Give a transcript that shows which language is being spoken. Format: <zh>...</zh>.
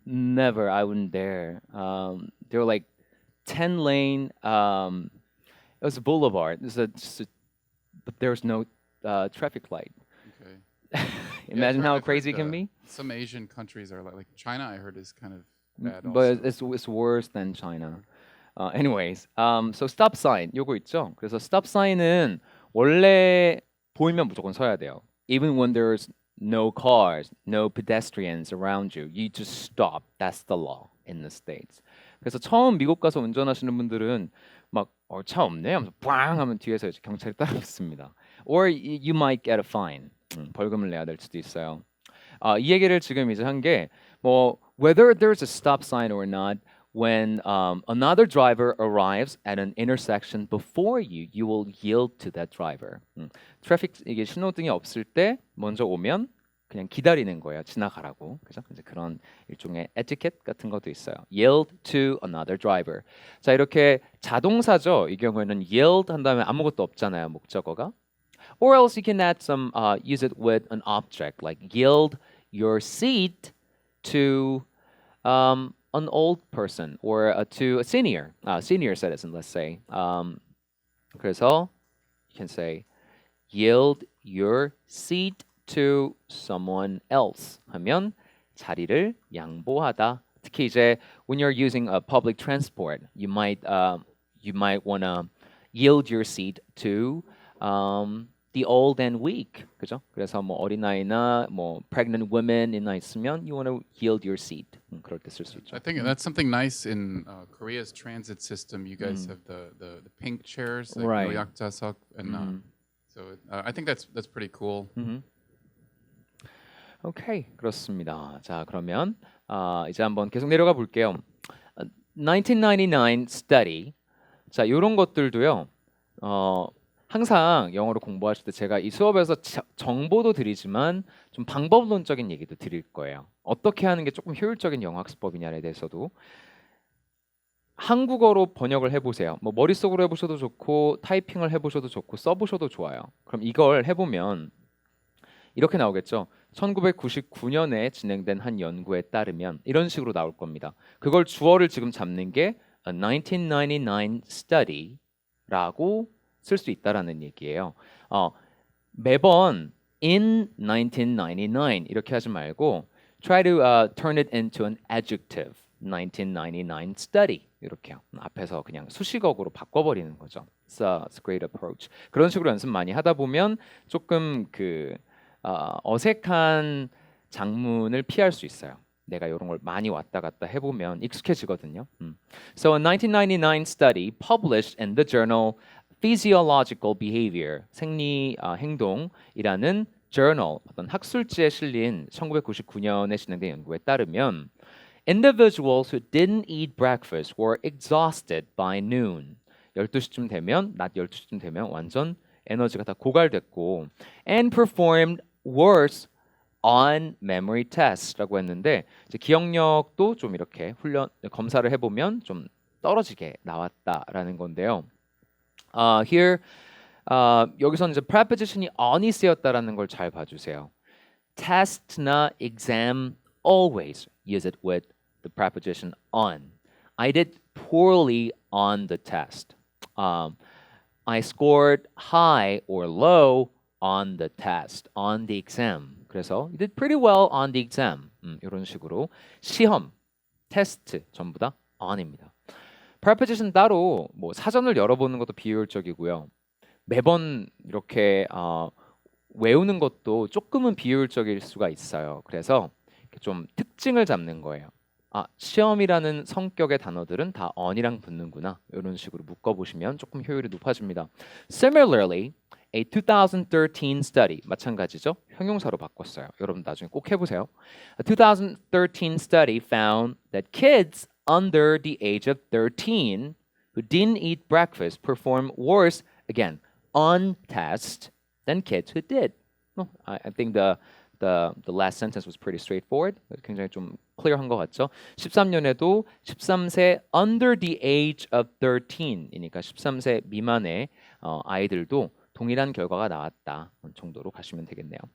<en>Never, I wouldn't dare. They were like 10-lane. It was a boulevard. But there was no traffic light. Okay. Imagine I've how heard, crazy it can be. Some Asian countries are like China. I heard is kind of bad. But also. it's worse than China. Anyways, so stop sign</en> <ko>요거 있죠. 그래서 stop sign은 원래 보이면 무조건 서야 돼요.</ko> <en>Even when there's no cars, no pedestrians around you, you just stop. That's the law in the States.</en> <ko>그래서 처음 미국 가서 운전하시는 분들은 막 차 없네 하면서 빵 하면 뒤에서 이제 경찰이 따라붙습니다.</ko> <en>Or you might get a fine.</en> <ko>벌금을 내야 될 수도 있어요. 이 얘기를 지금 이제 한 게 뭐</ko> <en>whether there's a stop sign or not, when another driver arrives at an intersection before you, you will yield to that driver.</en> <ko>트래픽 이게 신호등이 없을 때 먼저 오면 그냥 기다리는 거예요. 지나가라고. 그죠? 이제 그런 일종의 에티켓 같은 것도 있어요.</ko> <en>Yield to another driver.</en> <ko>자, 이렇게 자동사죠. 이 경우에는 yield 한 다음에 아무것도 없잖아요. 목적어가.</ko> <en>Or else you can add some use it with an object like yield your seat to an old person or to a senior citizen, let's say.</en> <ko>그래서</ko> <en>you can say yield your seat to someone else</en> <ko>하면 자리를 양보하다. 특히 이제</ko> <en>when you're using a public transport, you might want to yield your seat to the old and weak.</en> <ko>그죠? 그래서 뭐 어린아이나 뭐 pregnant women이나 있으면</ko> <en>you want to yield your seat.</en> <ko>그럴 때 쓸 수 있죠.</ko> <en>I think that's something nice in Korea's transit system. You guys have the pink chairs, like Right. 노약자석, and so I think that's pretty cool.</en> <ko>오케이, 그렇습니다. 자, 그러면 이제 한번 계속 내려가 볼게요. 1999 study. 자, 이런 것들도요. 항상 영어로 공부하실 때 제가 이 수업에서 정보도 드리지만 좀 방법론적인 얘기도 드릴 거예요. 어떻게 하는 게 조금 효율적인 영어 학습법이냐에 대해서도 한국어로 번역을 해보세요. 뭐 머릿속으로 해보셔도 좋고 타이핑을 해보셔도 좋고 써보셔도 좋아요. 그럼 이걸 해보면 이렇게 나오겠죠. 1999년에 진행된 한 연구에 따르면 이런 식으로 나올 겁니다. 그걸 주어를 지금 잡는 게 a 1999 study라고 쓸 수 있다라는 얘기예요. 매번</ko> <en>in 1999</en> <ko>이렇게 하지 말고</ko> <en>try to turn it into an adjective.</en> <ko>1999 study 이렇게 앞에서 그냥 수식어로 바꿔버리는 거죠.</ko> <en>It's a great approach.</en> <ko>그런 식으로 연습 많이 하다 보면 조금 어색한 장문을 피할 수 있어요. 내가 이런 걸 많이 왔다 갔다 해보면 익숙해지거든요.</ko> <en>So a 1999 study published in the journal Physiological Behavior,</en> <ko>생리 행동이라는</ko> <en>journal,</en> <ko>어떤 학술지에 실린 1999년에 진행된 연구에 따르면</ko> <en>individuals who didn't eat breakfast were exhausted by noon.</en> <ko>12시쯤 되면, 낮 12시쯤 되면 완전 에너지가 다 고갈됐고</ko> <en>and performed worse on memory test</en> <ko>라고 했는데 이제 기억력도 좀 이렇게 검사를 해보면 좀 떨어지게 나왔다라는 건데요. Here 여기서는 이제 preposition이 on이 쓰였다라는 걸 잘 봐주세요.</ko> <en>Test나 exam always use it with the preposition on. I did poorly on the test. I scored high or low on the test, on the exam.</en> <ko>그래서</ko> <en>you did pretty well on the exam.</en> <ko>이런 식으로 시험, 테스트 전부 다 on입니다. preposition 따로 뭐 사전을 열어보는 것도 비효율적이고요. 매번 이렇게 외우는 것도 조금은 비효율적일 수가 있어요. 그래서 좀 특징을 잡는 거예요. 시험이라는 성격의 단어들은 다 on이랑 붙는구나. 이런 식으로 묶어보시면 조금 효율이 높아집니다.</ko> <en>Similarly, a 2013 study,</en> <ko>마찬가지죠. 형용사로 바꿨어요. 여러분 나중에 꼭 해보세요.</ko> <en>A 2013 study found that kids under the age of 13 who didn't eat breakfast perform worse, again, on test than kids who did. I think the last sentence was pretty straightforward.</en> <ko>굉장히 좀 클리어한 것 같죠? 13년에도 13세</ko> <en>under the age of 13</en> <ko>이니까 13세 미만의 아이들도 동일한 결과가 나왔다 정도로 가시면 되겠네요.</ko>